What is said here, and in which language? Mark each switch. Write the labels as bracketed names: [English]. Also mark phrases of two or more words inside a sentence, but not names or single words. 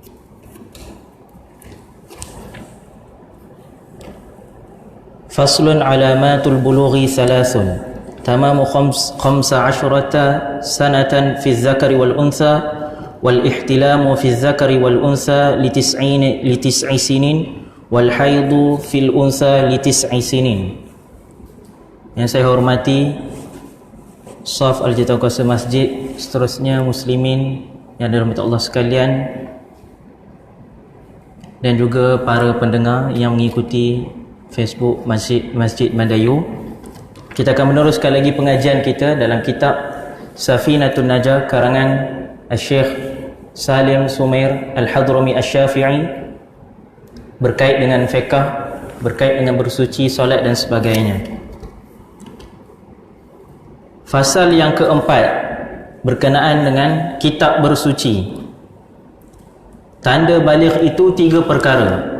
[Arabic] فصل علامات البلوغ ثلاث تمام خمس عشرة سنة في الذكر والأنثى والاحتلام في الذكر والأنثى لتسع سنين والحيض في الأنثى لتسع سنين wal haidu fil untha li tis'i sinin. [Malay] Yang saya hormati Shaf Al-Jitah Kuasa Masjid, seterusnya muslimin yang dirahmati Allah sekalian, dan juga para pendengar yang mengikuti Facebook Masjid Madayu. Kita akan meneruskan lagi pengajian kita dalam kitab Safinatun Najah karangan Al-Syekh Salim Sumair Al-Hadrami Al-Syafi'i, berkait dengan fiqh, berkait dengan bersuci, solat dan sebagainya. Fasal yang keempat berkenaan dengan kitab bersuci. Tanda baligh itu 3 perkara.